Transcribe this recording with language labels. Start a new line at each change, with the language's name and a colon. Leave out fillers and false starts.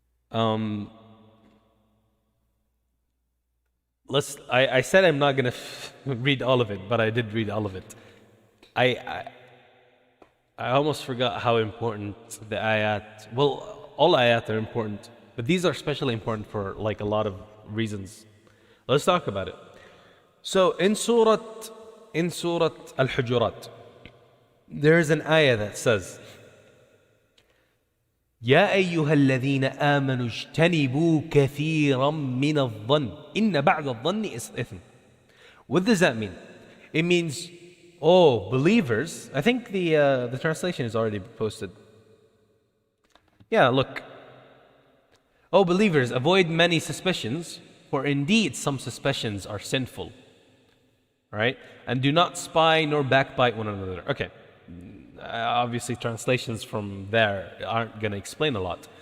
English: I said I'm not gonna read all of it, but I did read all of it. I almost forgot how important the ayat. Well, all ayat are important, but these are especially important for like a lot of reasons. Let's talk about it. So in Surah Al-Hujurat, there is an ayah that says,
Arabic: يا أيها الذين آمنوا اجتنبوا كثيرا من الظن إن بعد الظن إثم.
English: What does that mean? It means, oh, believers. I think the translation is already posted. Yeah, look. Oh, believers, avoid many suspicions, for indeed some suspicions are sinful. Right? And do not spy nor backbite one another. Okay. Obviously, translations from there aren't going to explain a lot.